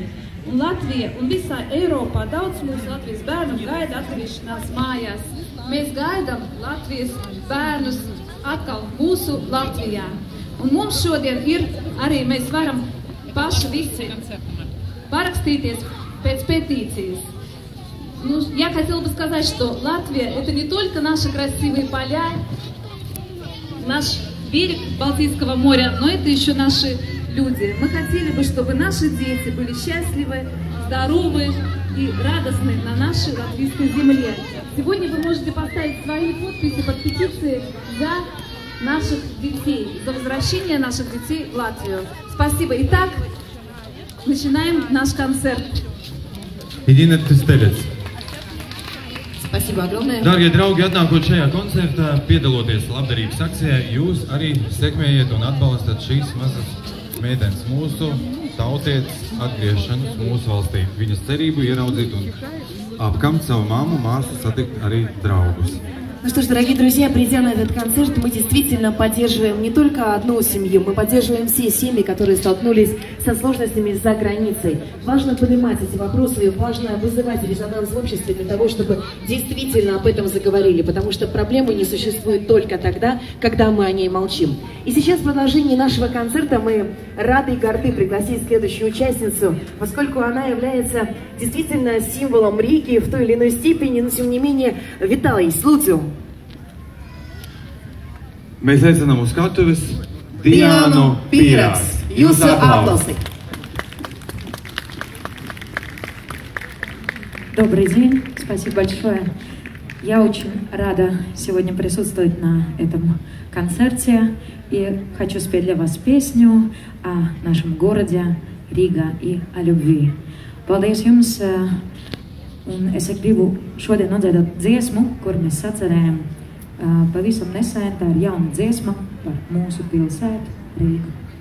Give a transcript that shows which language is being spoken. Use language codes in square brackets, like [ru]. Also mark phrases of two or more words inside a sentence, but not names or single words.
[lv] Un Latvija un visā Eiropā daudz mūsu Latvijas bērnu gaida atgriešanās mājās. Mēs gaidām Latvijas bērnus atkal mūsu Latvijā. Un mums šodien ir arī, mēs varam paši visi parakstīties pēc петиции. [ru] Ну, я хотела бы сказать, что Латвия это не только наши красивые поля, наш берег Балтийского моря, но это еще наши люди. Мы хотели бы, чтобы наши дети были счастливы, здоровы и радостны на нашей латвийской земле. Сегодня вы можете поставить свои подписи под петицией за наших детей, за возвращение наших детей в Латвию. Спасибо. Итак, начинаем наш концерт. Irina Kristelec. Спасибо огромное. [lv] Dārgie draugi, atnākot šajā koncertā, piedaloties labdarības akcijā, jūs arī sekmējiet un atbalstat šīs mazas meitenes mūsu tautietes atgriešanos mūsu valstī. Viņas cerību ieraudzīt un apkamt savu mammu, māsu, satikt arī draugus. [ru] Ну что ж, дорогие друзья, придя на этот концерт, мы действительно поддерживаем не только одну семью, мы поддерживаем все семьи, которые столкнулись со сложностями за границей. Важно поднимать эти вопросы, и важно вызывать резонанс в обществе для того, чтобы действительно об этом заговорили, потому что проблемы не существуют только тогда, когда мы о ней молчим. И сейчас в продолжении нашего концерта мы рады и горды пригласить следующую участницу, поскольку она является действительно символом Риги в той или иной степени, но тем не менее, Виталий, Слуцию. [lv] Mēs aicinām uz skatuves Diānu Pīraks. Jūsu aplausi. [ru] Добрый день, спасибо большое. Я очень рада сегодня присутствовать на этом концерте и хочу спеть для вас песню о нашем городе Рига и о любви. [lv] Paldies jums, un es gribu šodien nodziedāt dziesmu, kur mēs sacerējam pavisam nesen. Tā ir jauna dziesma par mūsu pilsētu Rīgu.